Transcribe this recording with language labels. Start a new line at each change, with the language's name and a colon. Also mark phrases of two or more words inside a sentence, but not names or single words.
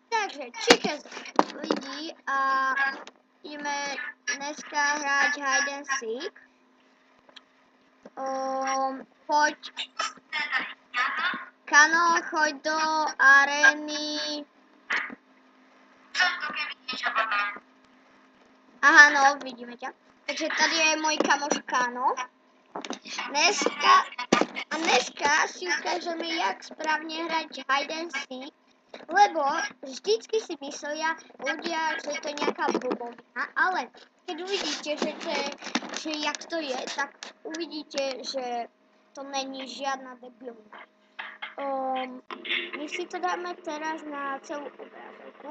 Slovak: Takže Chickens lidi a ideme dneska hrať
English: hide and seek.
Slovak: Poď. Kano, choď do arény. Aha, no, vidíme ťa. Takže tady je môj kamoš Kano. Dneska si ukážeme, jak správne hrať
English: hide and seek.
Slovak: Lebo vždycky si myslia ľudia, že to je nejaká blbovina, ale keď uvidíte, že jak to je, tak uvidíte, že to není žiadna debilina. My si to dáme teraz na celú obrazovku.